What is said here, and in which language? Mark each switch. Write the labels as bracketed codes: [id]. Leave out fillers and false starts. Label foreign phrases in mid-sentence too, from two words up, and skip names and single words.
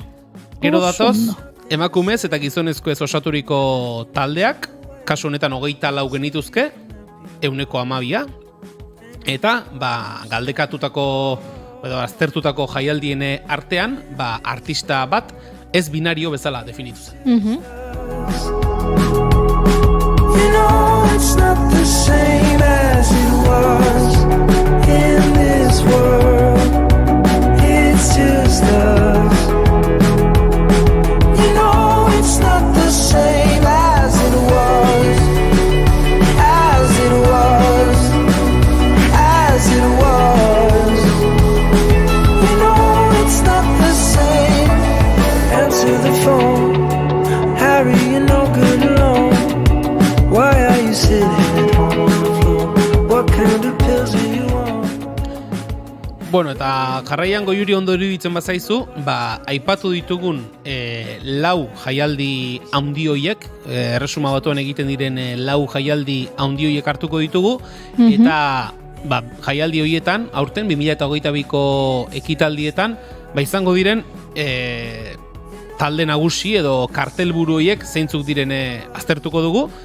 [eu] Gero datoz, emakumez eta gizonezko ez osaturiko taldeak, kasu honetan 24 genituzke, 112, eta galdekatutako edo aztertutako jaialdien artean artista bat ez binario bezala definitu zen. [en] You know it's not the same as it was in this world. It's just us. You know it's not the same as it was. As it was. As it was. You know it's not the same. Answer the phone. Harry, you're no good alone. Why are you sitting at home on the floor? What kind of pills are you on? [eu] Bueno, eta jarraian Goiuri ondo iruditzen bazaizu, aipatu ditugun 4 jaialdi handi horiek, Erresuma Batuan egiten diren 4 jaialdi handi horiek hartuko ditugu, eta jaialdi horietan, aurten 2022ko ekitaldietan, izango diren talde nagusi edo kartelburu horiek zeintzuk diren aztertuko dugu,